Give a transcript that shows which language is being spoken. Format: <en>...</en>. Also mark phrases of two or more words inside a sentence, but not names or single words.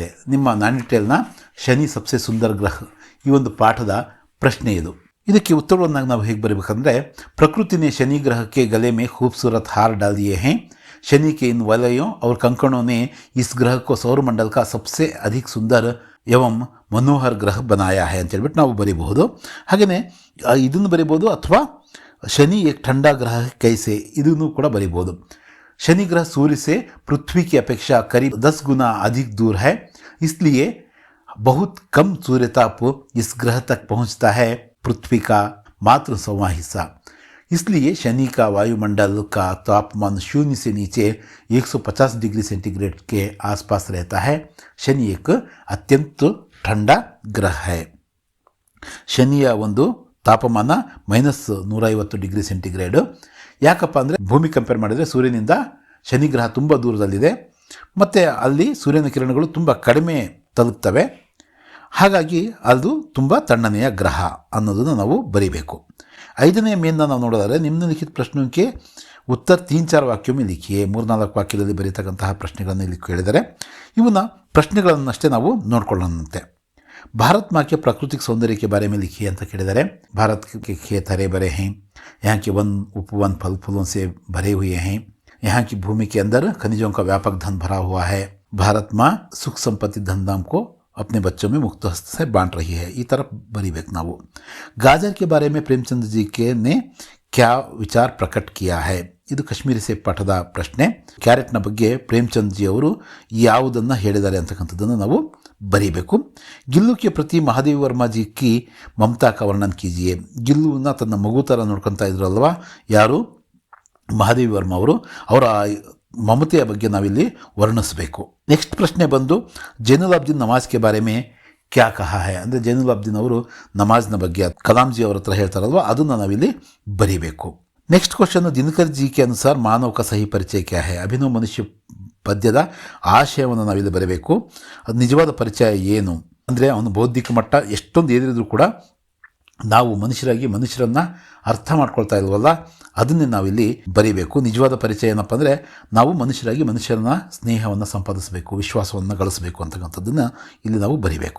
<kn>ನಿಮ್ಮ ನಾನಿಟೇಲ್ನ</kn> <hi>शनि सबसे सुंदर ग्रह</hi> <kn>ಈ ಒಂದು ಪಾಠದ ಪ್ರಶ್ನೆ ಇದು. ಇದಕ್ಕೆ ಉತ್ತರವನ್ನಾಗಿ ನಾವು ಹೇಗೆ ಬರೀಬೇಕಂದ್ರೆ,</kn> <hi>प्रकृति ने शनि ग्रह के गले में खूबसूरत हार डाल दिए हैं. शनि के इन वलयों और कंकणों ने इस ग्रह को सौरमंडल का सबसे अधिक सुंदर एवं मनोहर ग्रह बनाया है</hi> <kn>ಅಂತ ಹೇಳ್ಬಿಟ್ಟು ನಾವು ಬರೀಬಹುದು. ಹಾಗೆಯೇ ಇದನ್ನು ಬರೀಬೋದು, ಅಥವಾ</kn> <hi>शनि एक ठंडा ग्रह कैसे</hi> <kn>ಇದನ್ನು ಕೂಡ ಬರೀಬೋದು.</kn> <hi>शनि ग्रह सूर्य से पृथ्वी की अपेक्षा करीब 10 गुना अधिक दूर है, इसलिए बहुत कम सूर्यताप इस ग्रह तक पहुंचता है, पृथ्वी का मात्र 100वां हिस्सा. इसलिए शनि का वायुमंडल का तापमान शून्य से नीचे 150 डिग्री सेंटीग्रेड के आसपास रहता है. शनि एक अत्यंत ठंडा ग्रह है.</hi> <kn>ಶನಿಯ ಒಂದು ತಾಪಮಾನ -150 ಡಿಗ್ರಿ ಸೆಂಟಿಗ್ರೇಡ್. ಯಾಕಪ್ಪ ಅಂದರೆ ಭೂಮಿ ಕಂಪೇರ್ ಮಾಡಿದರೆ ಸೂರ್ಯನಿಂದ ಶನಿ ಗ್ರಹ ತುಂಬ ದೂರದಲ್ಲಿದೆ ಮತ್ತು ಅಲ್ಲಿ ಸೂರ್ಯನ ಕಿರಣಗಳು ತುಂಬ ಕಡಿಮೆ ತಲುಪ್ತವೆ. ಹಾಗಾಗಿ ಅದು ತುಂಬ ತಣ್ಣನೆಯ ಗ್ರಹ ಅನ್ನೋದನ್ನು ನಾವು ಬರೀಬೇಕು. 5ನೇ ಮೇನ್ನ ನಾವು ನೋಡೋದಾದರೆ,</kn> <hi>निम्नलिखित प्रश्नों के उत्तर 3-4 वाक्यों में लिखिए.</hi> <kn>3-4 ವಾಕ್ಯದಲ್ಲಿ ಬರೀತಕ್ಕಂತಹ ಪ್ರಶ್ನೆಗಳನ್ನು ಇಲ್ಲಿ ಕೇಳಿದರೆ ಇವನ್ನ ಪ್ರಶ್ನೆಗಳನ್ನಷ್ಟೇ ನಾವು ನೋಡ್ಕೊಳ್ಳೋಣಂತೆ.</kn> <hi>भारत माँ के प्राकृतिक सौंदर्य के बारे में लिखिए</hi> <kn>ಅಂತ ಕೇಳಿದರೆ</kn> <hi>भारत के खेत हरे भरे हैं, यहाँ के वन उपवन फल फूलों से भरे हुए हैं, यहाँ की भूमि के अंदर खनिजों का व्यापक धन भरा हुआ है, भारत माँ सुख संपत्ति धनधाम को अपने बच्चों में मुक्त हस्त से बांट रही है.</hi> <kn>ಈ ಥರ ಬರಿಬೇಕು ನಾವು.</kn> <hi>गाजर के बारे में प्रेमचंद जी के ने क्या विचार प्रकट किया है.</hi> <kn>ಇದು ಕಾಶ್ಮೀರಿ ಸೇಬ್ ಪಾಠದ ಪ್ರಶ್ನೆ. ಕ್ಯಾರೆಟ್ನ ಬಗ್ಗೆ ಪ್ರೇಮಚಂದ್ ಜಿ ಅವರು ಯಾವುದನ್ನು ಹೇಳಿದ್ದಾರೆ ಅಂತಕ್ಕಂಥದ್ದನ್ನು ನಾವು ಬರೀಬೇಕು.</kn> <hi>ಗಿಲ್ಲು के प्रति महादेवी वर्मा जी की ममता का वर्णन कीजिए.</hi> <kn>ಗಿಲ್ಲುವನ್ನ ತನ್ನ ಮಗು ಥರ ನೋಡ್ಕೊತಾ ಇದ್ರಲ್ವಾ ಯಾರು, ಮಹಾದೇವಿ ವರ್ಮ ಅವರು, ಅವರ ಮಮತೆಯ ಬಗ್ಗೆ ನಾವಿಲ್ಲಿ ವರ್ಣಿಸಬೇಕು. ನೆಕ್ಸ್ಟ್ ಪ್ರಶ್ನೆ ಬಂದು</kn> <hi>जैनुल अब्दिन नमाज़ के बारे में क्या कहा है.</hi> <kn>ಅಂದರೆ ಜೈನುಲ್ ಅಬ್ದಿನ್ ಅವರು ನಮಾಜ್ನ ಬಗ್ಗೆ ಕಲಾಂಜಿ ಅವರ ಹತ್ರ ಹೇಳ್ತಾರಲ್ವ ಅದನ್ನು ನಾವಿಲ್ಲಿ ಬರೀಬೇಕು.</kn> <en>next question</en> <hi>दिनकर जी के अनुसार मानव का सही परिचय क्या है.</hi> <kn>ಅಭಿನವ ಮನುಷ್ಯ ಪದ್ಯದ ಆಶಯವನ್ನು ನಾವಿಲ್ಲಿ ಬರೀಬೇಕು. ಅದು ನಿಜವಾದ ಪರಿಚಯ ಏನು ಅಂದರೆ ಅವನ ಬೌದ್ಧಿಕ ಮಟ್ಟ ಎಷ್ಟೊಂದು ಏರಿದ್ರು ಕೂಡ ನಾವು ಮನುಷ್ಯರನ್ನು ಅರ್ಥ ಮಾಡ್ಕೊಳ್ತಾ ಇಲ್ವಲ್ಲ, ಅದನ್ನೇ ನಾವಿಲ್ಲಿ ಬರೀಬೇಕು. ನಿಜವಾದ ಪರಿಚಯ ಏನಪ್ಪ ಅಂದರೆ ನಾವು ಮನುಷ್ಯರನ್ನ ಸ್ನೇಹವನ್ನು ಸಂಪಾದಿಸಬೇಕು, ವಿಶ್ವಾಸವನ್ನು ಗಳಿಸಬೇಕು ಅಂತಕ್ಕಂಥದ್ದನ್ನು ಇಲ್ಲಿ ನಾವು ಬರೀಬೇಕು.</kn>